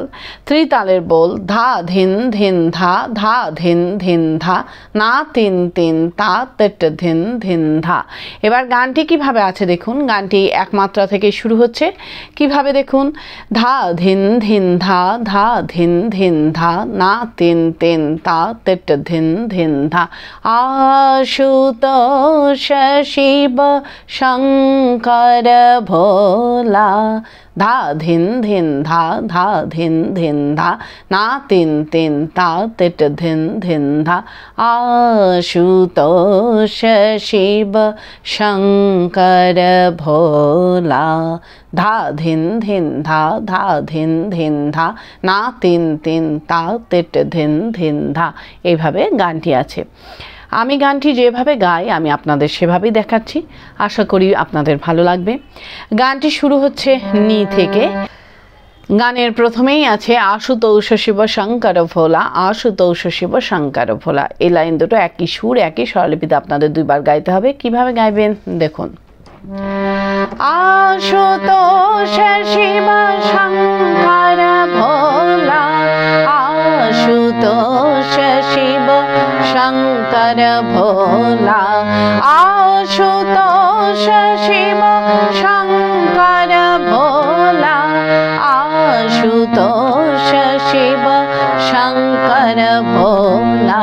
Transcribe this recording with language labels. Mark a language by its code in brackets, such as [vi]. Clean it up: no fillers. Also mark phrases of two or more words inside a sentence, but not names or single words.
[bn] ত্রিতালের বোল ধা ধিন ধিন ধা ধা ধিন ধিন ধা না তিন তিন তা তেট ধিন ধিন ধা। এবার গানটি কিভাবে আছে দেখুন। গানটি এক মাত্রা থেকে শুরু হচ্ছে, কিভাবে দেখুন। ধা ধিন ধিন ধা ধা ধিন ধিন ধা না তিন তিন তা তেট ধিন ধিন ধা। आशुतोष शिव शंकर भोला धा धिन धिन धा धा धिन धिन धा ना तिन तिन ता तिट धिन धिन धा। आशुतोष शिव शंकर भोला धा धिन धिन धा धा धिन धिन धा ना तिन तिन ता तिट धिन धिन धा। এইভাবে গানটি আছে। আমি গানটি যেভাবে গাই আমি আপনাদের সেভাবেই দেখাচ্ছি, আশা করি আপনাদের ভালো লাগবে। গানটি শুরু হচ্ছে নি থেকে। গানের প্রথমেই আছে আশুতোষ শিব শঙ্কর ভোলা আশুতোষ শিব শঙ্কর ভোলা। এই লাইন দুটো একই সুর একই স্বরলিপিতে আপনাদের দুইবার গাইতে হবে। কিভাবে গাইবেন দেখুন। आशुतोष शिव शंकर भोला आशुतोष शिव शंकर भोला आशुतोष शिव शंकर भोला आशुतोष शिव शंकर भोला।